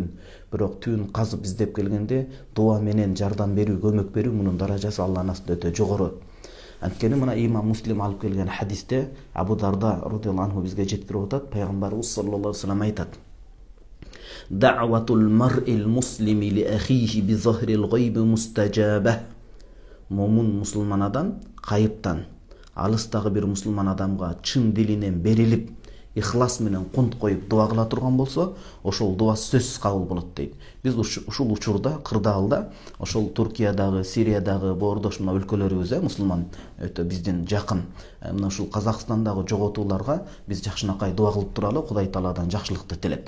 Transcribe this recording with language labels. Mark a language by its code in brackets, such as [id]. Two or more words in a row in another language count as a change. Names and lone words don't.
[ky] Бирок түбүн казып издеп келгенде дуа менен жардам берүү, көмөк берүү мунун даражасы Алланын астында өтө жогору. Анткени мына имам Муслим алып келген хадисте Абу Дарда [ar] رضي الله عنه [ky] бизге жеткирип атат. [ar] Пайгамбарыбыз صلى الله عليه وسلم айтат: "دعوة المرء المسلم لأخيه بظهر الغيب مستجابة." [ky] Момун мусулман адам кайыптан, алыстагы бир мусулман адамга чын дилинен берилип, ихлас менен кунт коюп дуа кыла турган болсо, ошол дуа сөзсүз кабыл болот дейт. Биз ушул учурда, кырдаалда, ошол Туркиядагы, Сириядагы боордош мына өлкөлөрүбүз, мусулман өтө биздин жакын, мына ушул Казакстандагы жоготууларга биз жакшынакай дуа кылып туралы, Кудай Тааладан жакшылыкты тилеп.